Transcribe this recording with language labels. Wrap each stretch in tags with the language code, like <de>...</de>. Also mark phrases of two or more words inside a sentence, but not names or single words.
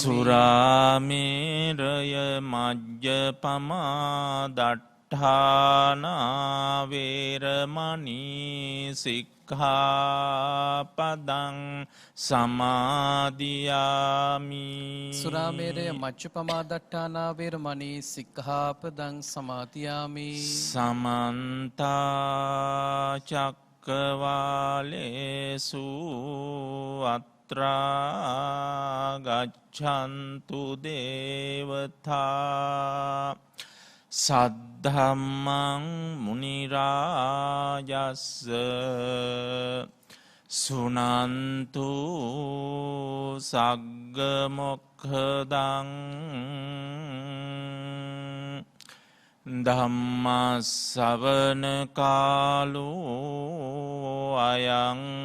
<pi>සුරාමේරය මජ්ජපමා දට්ඨානා වේරමණී සික්ඛාපදං සමාදියාමි. සුරාමේරය මච්චුපමාදට්ඨානා වේරමණී සික්ඛාපදං සමාදියාමි. සමන්ත චක්කවාලේසු අත්‍රා ගච්ඡන්තු දේවතා සද්ධම්මං මුනි රාජස්ස සුනන්තු සග්ග මොක්ඛදං ධම්ම ශ්‍රවණ කාලෝ අයං</pi>